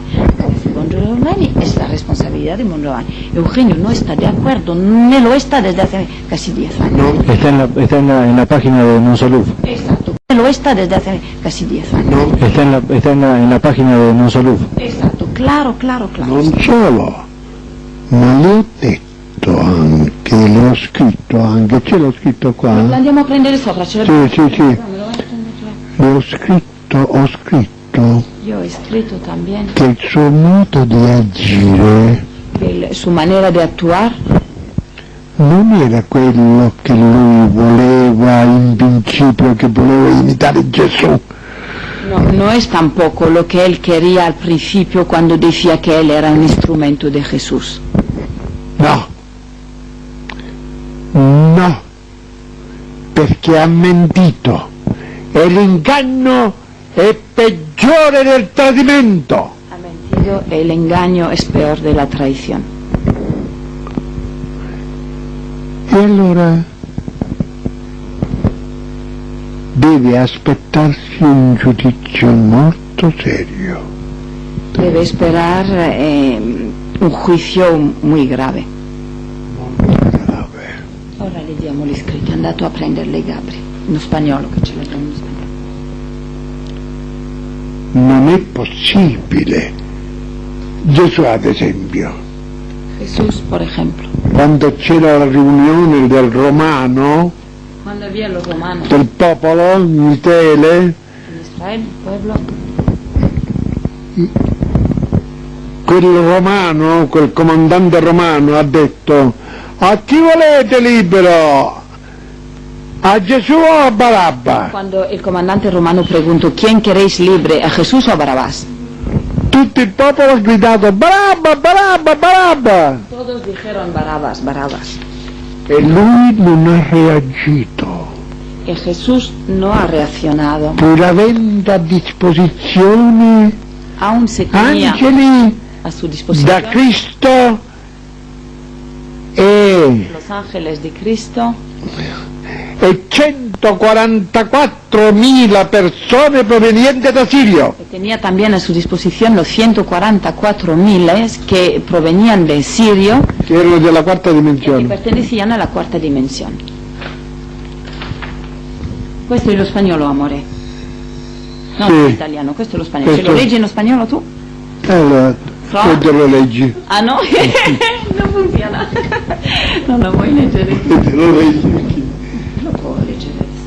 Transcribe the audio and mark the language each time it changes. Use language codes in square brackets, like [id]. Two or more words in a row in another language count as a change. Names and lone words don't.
[es] Bongiovanni es la responsabilidad de Bongiovanni. Eugenio no está de acuerdo, no lo está desde hace casi 10 años. No, está en la página de Monsoluf. Exacto, lo está desde hace casi 10 años. No. Está en la página de Monsoluf. Exacto, claro. [it] Non solo, ma le ho detto anche, le ho scritto anche, ce l'ho scritto qua. Lo andiamo a prendere sopra, ce Sì. Ho scritto [es] Yo he escrito también [it] che il suo modo di agire [es] su manera de actuar [it] non era quello che lui voleva in principio, che voleva imitare Gesù. [es] no es tampoco lo que él quería al principio cuando decía que él era un instrumento de Jesús. No, [it] perché ha mentito e l'inganno è peggiore del tradimento. [es] Ha mentido, el engaño es peor de la traición. [it] E allora deve aspettarsi un giudizio molto serio. [es] Debe esperar un juicio muy grave. [it] Molto grave. Ora le diamo gli scritti, è andato a prenderle Gabri, in spagnolo che ce l'abbiamo in spagnolo. Non è possibile. Gesù, ad esempio, [es] Jesús, por ejemplo, [it] quando c'era la riunione del romano, [es] cuando había los romanos [it] del popolo in Israele, [es] en Israel, el pueblo, [it] quel romano, quel comandante romano ha detto: a chi volete libero? [es] ¿A Jesús o a Barabba? cuando el comandante romano preguntó: ¿quién queréis libre, a Jesús o a Barabás? [it] Tutto il popolo ha gridato Barabba, Barabba, Barabba! [es] Todos dijeron Barabas, Barabas. [it] E lui non ha reagito, [es] Y Jesús no ha reaccionado. [it] pur avendo a disposizione [es] Aún se tenía [it] angeli [es] a su [it] da [es] disposición [it] Cristo e [es] los ángeles de Cristo [it] 144.000 persone provenienti da Sirio. [es] y tenía también a su disposición los 144.000 que provenían de Sirio [it] Che erano della quarta [es] y que [it] dimensione. [es] pertenecían a la cuarta dimensión. [it] Questo è lo spagnolo, amore. No, Sì. in italiano, questo è lo spagnolo. Questo- Ce lo leggi in spagnolo tu? Allora, te lo leggi. Ah no? Non funziona. Non lo vuoi leggere? Te lo leggi. Lo può leggere.